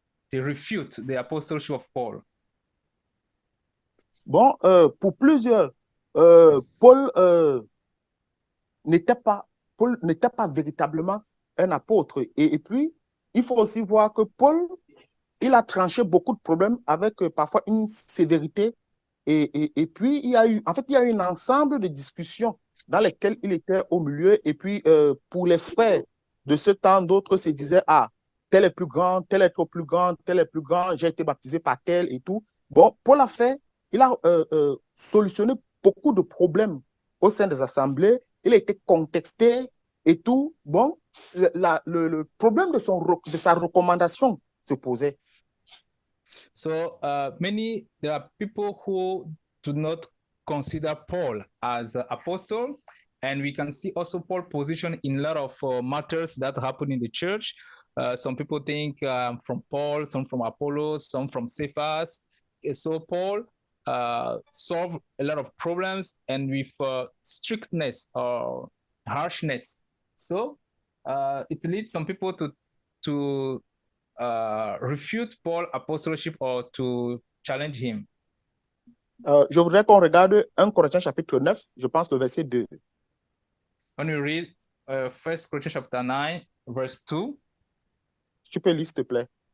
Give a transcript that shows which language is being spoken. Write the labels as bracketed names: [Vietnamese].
[English] They refute the apostleship of Paul. [French] Bon, pour plusieurs, Paul n'était pas véritablement un apôtre. Et puis, il faut aussi voir que Paul, il a tranché beaucoup de problèmes avec parfois une sévérité. Et puis, il y a eu un ensemble de discussions dans lesquelles il était au milieu. Et puis, pour les frères de ce temps, d'autres se disaient, ah, tel est plus grand, tel est trop plus grand, tel est plus grand, j'ai été baptisé par tel et tout. Bon, Paul il a solutionné beaucoup de problèmes au sein des assemblées. Il a été contesté et tout. Bon, le problème de sa recommandation se posait. [English] So there are people who do not consider Paul as an apostle, and we can see also Paul's position in a lot of matters that happen in the church. Some people think from Paul, some from Apollos, some from Cephas. So Paul solved a lot of problems and with strictness or harshness. So it leads some people to refute Paul's apostleship or to challenge him. [French] Je voudrais qu'on regarde 1 Corinthiens chapitre 9, je pense le verset 2. [English] When we read 1 Corinthians chapter 9, verse 2. [French] Tu peux lire, s'il te plaît.